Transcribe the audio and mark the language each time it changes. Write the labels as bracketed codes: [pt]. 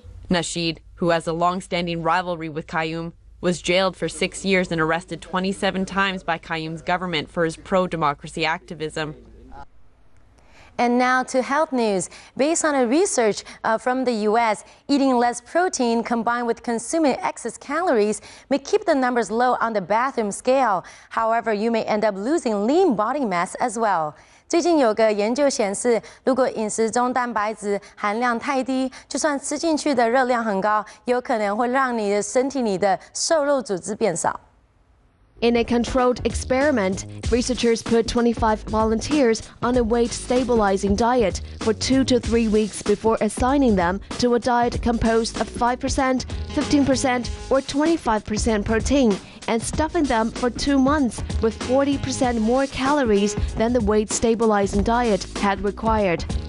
[en] Nasheed, who has a long-standing rivalry with Qayyum, was jailed for 6 years and arrested 27 times by Qayyum's government for his pro-democracy activism. And now to health news. Based on a research from the U.S., eating less protein combined with consuming excess calories may keep the numbers low on the bathroom scale. However, you may end up losing lean body mass as well. [zh] 最近有个研究显示，如果饮食中蛋白质含量太低，就算吃进去的热量很高，有可能会让你的身体里的瘦肉组织变少。 [en] In a controlled experiment, researchers put 25 volunteers on a weight-stabilizing diet for 2 to 3 weeks before assigning them to a diet composed of 5%, 15%, or 25% protein, and stuffing them for 2 months with 40% more calories than the weight-stabilizing diet had required.